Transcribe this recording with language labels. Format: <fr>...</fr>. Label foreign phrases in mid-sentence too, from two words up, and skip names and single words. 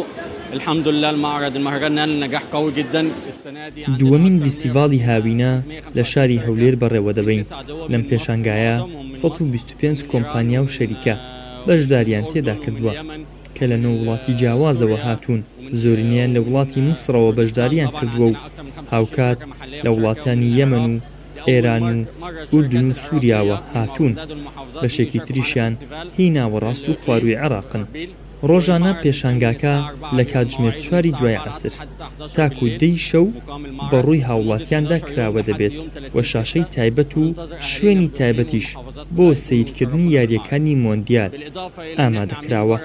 <ar>الحمد لله المهرجان نال نجاح قوي جدا السنه دي.</ar> <ckb>دووەمین فیستیڤاڵی هاوینە لە شاری هەولێر بەڕێوە دەبین. لەم پێشانگایە 125 کۆمپانیا و شەریکە بەشداریان تێدا کردووە کە لە نۆ وڵاتی جیاوازەوە هاتوون. زۆرینیان لە وڵاتی میسرەوە بەشداریان کردووە و هاوکات لە وڵاتانی یەمەن و ئێران و ئوردن و سووریاوە هاتوون. بەشێکی تریشیان هی ناوەڕاست و خواروی عێراقن. ڕۆژانە پێشانگاکە لە کاتژمێر 4 دوای عەسر تاکو 10 شەو بەڕووی هاوڵاتیاندا کراوە دەبێت و شاشەی تایبەت و شوێنی تایبەتیش بۆ سەیرکردنی یاریەکانی مۆندیال ئامادەکراوە.</ckb>